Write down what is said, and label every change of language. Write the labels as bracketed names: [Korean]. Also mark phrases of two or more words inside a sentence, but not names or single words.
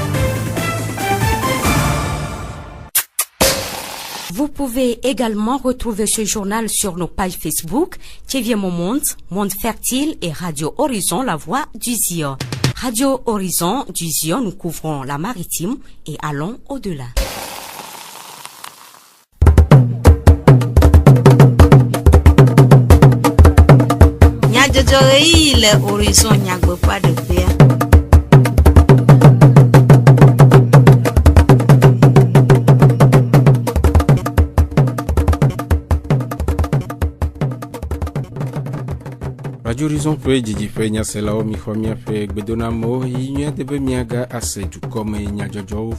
[French] Vous pouvez également retrouver ce journal sur nos pages Facebook, Thiévié Mon Monde, Monde Fertile et Radio Horizon, La Voix du Zion. Radio Horizon du Zion, nous couvrons la maritime et allons au-delà. [Ewe] Adzɔɣeyi le Horizon nyagbeƒa ɖeƒea. Radio Horizon ƒe dzidziƒe nyaselawo mixɔ miaƒe gbedonamewo yi nyuia de be miaga ase dukɔme nyadzɔdzɔwo.